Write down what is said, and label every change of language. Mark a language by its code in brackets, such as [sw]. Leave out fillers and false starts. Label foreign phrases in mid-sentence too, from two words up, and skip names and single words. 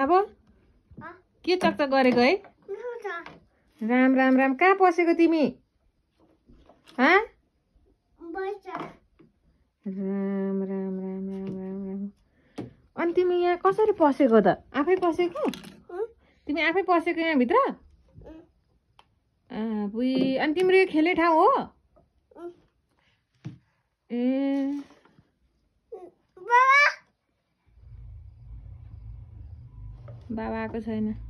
[ne] अब के चकचक गरेको है राम राम राम कहाँ पसेको तिमी राम राम राम राम राम राम अनि तिमी यहाँ कसरी पसेको त आफै पसेको तिमी आफै पसेको यहाँ भित्र बुई अनि तिम्रो यो खेल्ने ठाउँ हो ए बाबा आएको छैन